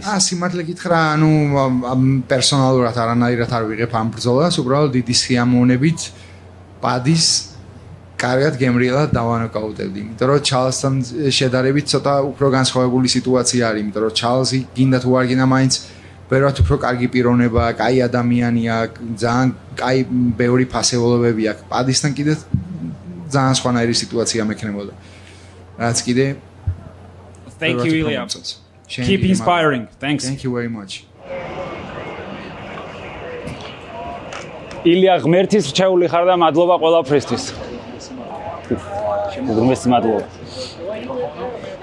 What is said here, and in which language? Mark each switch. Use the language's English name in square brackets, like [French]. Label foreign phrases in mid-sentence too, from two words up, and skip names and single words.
[Georgian] სიმართლე გითხრა, პერსონალურად არანაირად არ ვიღებ ამ ბრძოლას, უბრალოდ დიდი სიამოვნებით პადის კარგად გემრიელად დავანოკაუტებდი, იმიტომ რომ ჩალსთან შედარებით ცოტა უფრო განსხვავებული სიტუაცია არის, იმიტომ რომ ჩალსი გინდა თუ არ გინდა მაინც ბევრად უფრო კარგი პიროვნება, კაი ადამიანია, ძალიან კაი ბევრი ფასეულობები აქვს. პადისთან კიდე ძალიან სხვანაირი სიტუაცია მექნებოდა. რაც კიდე [English] Thank you, Ilya. Keep inspiring. Thanks. Thank you very much. [Georgian] ილია ღმერთის რჩეული ხარ და მადლობა ყველაფრისთვის. შემოგრმესი მადლობა.